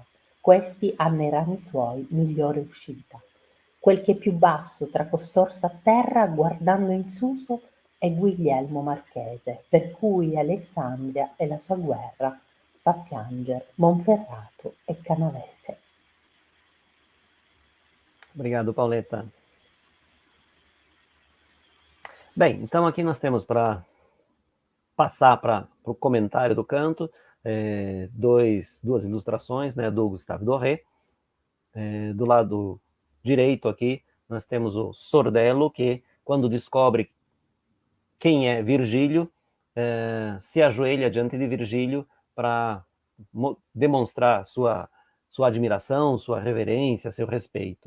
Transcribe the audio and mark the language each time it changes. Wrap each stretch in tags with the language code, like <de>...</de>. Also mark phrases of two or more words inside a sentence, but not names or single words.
<it>Questi hanno i rami suoi migliore uscita. Quel che più basso tra costor s'atterra, guardando in suso, è Guglielmo Marchese, per cui Alessandria e la sua guerra fa pianger Monferrato e Canavese.</it> <pt>Obrigado, Pauleta. Bem, então aqui nós temos para passar para o comentário do canto, duas ilustrações, né, do Gustave Doré. Do lado direito aqui, nós temos o Sordello, que quando descobre quem é Virgílio, se ajoelha diante de Virgílio para demonstrar sua admiração, sua reverência, seu respeito.</pt>